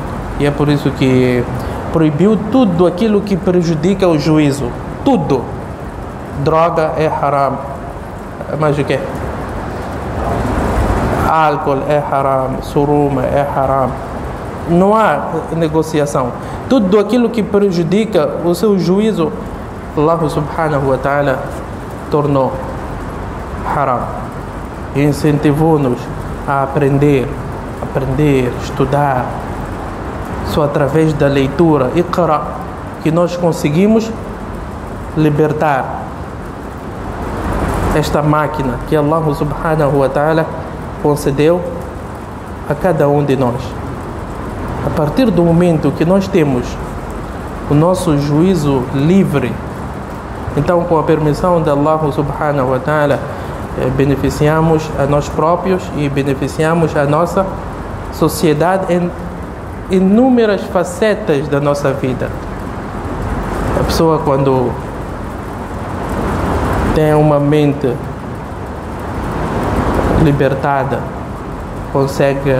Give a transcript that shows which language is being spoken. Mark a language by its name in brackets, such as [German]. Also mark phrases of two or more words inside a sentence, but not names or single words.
[Portuguese] E é por isso que proibiu tudo aquilo que prejudica o juízo. Tudo. Droga é haram. Mas o que? Álcool é haram. Suruma é haram. Não há negociação. Tudo aquilo que prejudica o seu juízo, [Arabic] الله سبحانه وتعالى [Portuguese] tornou haram. E incentivou-nos a aprender, estudar. Só através da leitura, Iqra, que nós conseguimos libertar esta máquina que [Arabic] الله سبحانه وتعالى [Portuguese] concedeu a cada um de nós. A partir do momento que nós temos o nosso juízo livre, então, com a permissão de [Arabic] الله سبحانه وتعالى, [Portuguese] beneficiamos a nós próprios e beneficiamos a nossa sociedade em inúmeras facetas da nossa vida. A pessoa, quando tem uma mente libertada, consegue